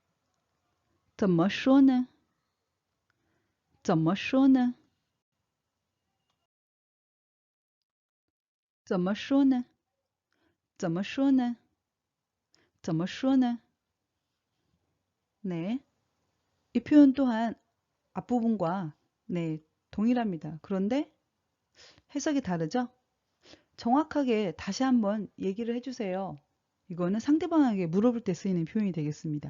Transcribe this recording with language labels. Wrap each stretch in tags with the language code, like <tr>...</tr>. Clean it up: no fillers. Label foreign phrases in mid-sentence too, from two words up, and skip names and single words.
<zh>怎么说呢?怎么说呢?怎么说呢?怎么说呢?怎么说呢? 怎么说呢?怎么说呢?怎么说呢?</zh> <ko>네. 이 표현 또한 앞부분과 네, 동일합니다. 그런데 해석이 다르죠? 정확하게 다시 한번 얘기를 해주세요. 이거는 상대방에게 물어볼 때 쓰이는 표현이 되겠습니다.</ko>